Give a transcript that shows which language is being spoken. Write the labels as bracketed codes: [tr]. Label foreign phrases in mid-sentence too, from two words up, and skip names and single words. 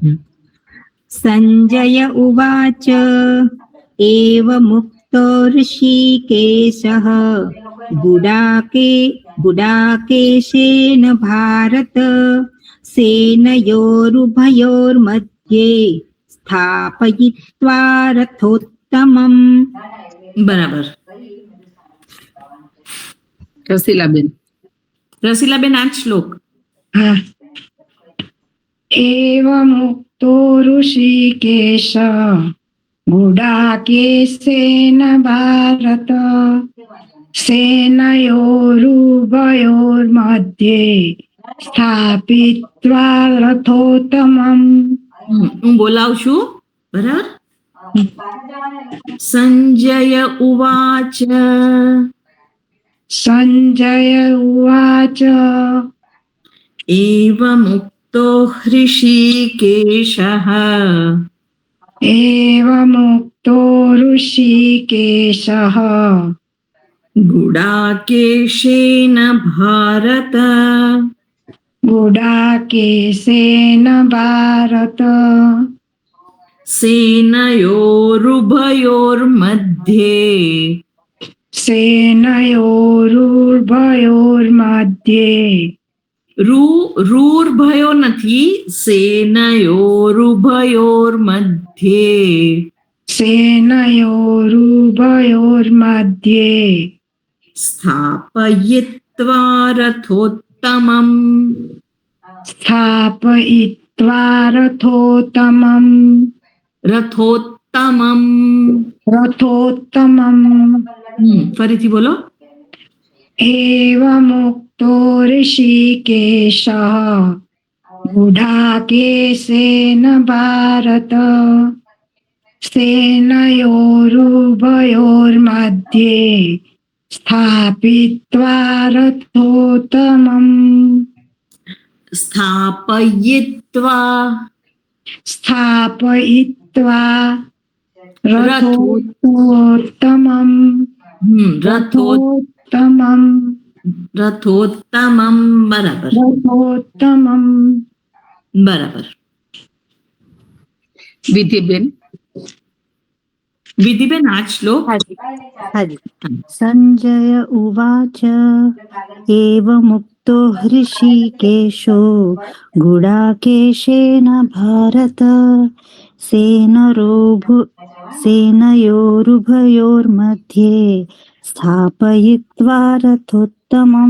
[sa] संजय उवाच एवमुक्तो ऋषिकेशः गुडाकेशेन भारत सेनयोरुभयोर्मध्ये स्थापयित्वा रथोत्तमम्. [gu] બરાબર. રસીલાબેન. રસીલાબેન, આ જ શ્લોક. [sa] एवमुक्तो ऋषिकेश गुडाकेशेन भारत सेनयोरुभयोर्मध्ये स्थापित्वा रथोत्तमम्. [gu] હું બોલાવું છું, બરાબર. [sa] संजय उवाच. संजय उवाच एवमुक्तो हृषिकेशः एवमुक्तो ऋषिकेशः गुडाकेशेन भारत गुडाकेशेन भारत सेनयोरुभयोर्मध्ये सेनयोरुभयोर्मध्ये [gu] રૂર્ભયો નથી, સેનયોરુભયોર્मध्ये [sa] सेनयोरुभयोर्मध्ये स्थापयित्वा रथोत्तमम् स्थापयित्वा रथोत्तमम् રથોત્તમમ. रथोत्तमम् [gu] ફરીથી બોલો. [sa] एवमुक्तो ऋषिकेशः गुडाकेशेन भारत सेनयोरुभयोर्मध्ये स्थापित्वा रथोत्तमम् સ્થાપયિત્વા रथोत्तमम् रथोत्तमम् [gu] રથોત્તમમ. બરાબર, [sa] रथोत्तमम् [gu] બરાબર. વિધિબેન. વિધિબેન આ શ્લોક હાજી હાજી [sa] संजय उवाच एवमुक्तो हृषिकेशो गुडाकेशेन भारत सेनयोरुभयोर्मध्ये स्थापयित्वा रथोत्तमम्.